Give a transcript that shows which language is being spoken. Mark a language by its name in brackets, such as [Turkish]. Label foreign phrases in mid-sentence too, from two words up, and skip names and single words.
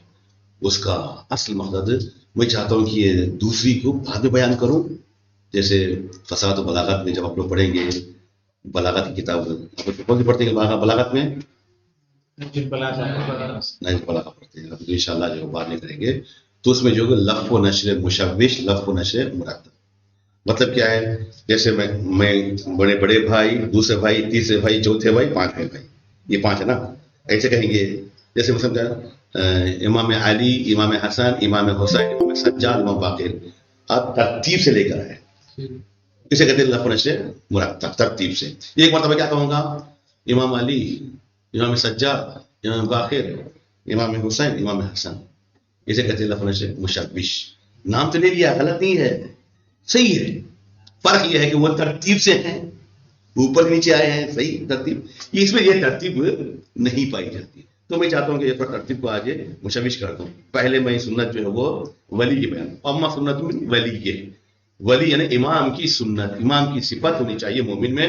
[Urdu] اس کا اصل مقصد میں چاہتا ہوں کہ یہ دوسری کو بعد میں بیان کروں. جیسے فصاحت و بلاغت میں جب آپ لوگ پڑھیں گے، بلاغت کی کتاب کون سی پڑھتے ہیں بلاغت میں؟ نہیں بلاغت پڑھتے ہیں تو انشاءاللہ جو بات نہیں کریں گے. تو اس میں جو لفظ و نشر مشوش، لفظ و نشر مرتب. مطلب کیا ہے؟ جیسے میں بڑے بھائی، دوسرے بھائی، تیسرے بھائی، چوتھے بھائی، 5ویں بھائی، یہ 5 ہے نا. ایسے کہیں گے جیسے مثلا امام علی، امام حسن، امام حسین، امام سجاد، امام باقر. آپ ترتیب سے لے کر آئے، اسے کہتے ہیں لفظ و نشر مرتب، ترتیب سے. ایک مرتبہ کیا کہوں گا؟ امام علی، امام سجاد، امام باقر، امام حسین، امام حسن. اسے کہتے ہیں لفظ و نشر مشوش. نام تو لے لیا، غلط نہیں ہے، صحیح ہے. فرق یہ ہے کہ وہ ترتیب سے ہیں، اوپر نیچے آئے ہیں، صحیح ترتیب. اس میں یہ ترتیب نہیں پائی جاتی. تو میں چاہتا ہوں کہ یہ ترتیب کو آج مشوش کر دوں. پہلے میں سنت جو ہے وہ ولی کی بیان، اما سنت ولی کے، ولی یعنی امام کی سنت، امام کی صفت ہونی چاہیے مومن میں.